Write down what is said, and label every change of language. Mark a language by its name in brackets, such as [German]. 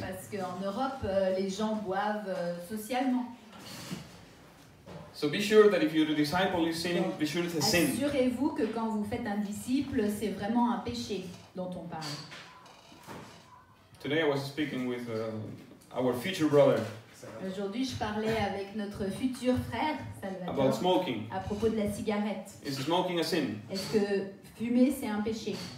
[French] Parce qu'en Europe, les gens boivent socialement. [English] So be sure that if you're a disciple is sinning, be sure it's a sin. [French] Assurez-vous que quand vous faites un disciple, c'est vraiment un péché dont on parle. [English] Today I was speaking with our future brother [French] Aujourd'hui, je parlais avec notre futur frère, [English] about [French] Salvatore, [English] smoking. [French] à propos de la cigarette. [English] Is smoking a sin? [French] Est-ce que fumer, c'est un péché?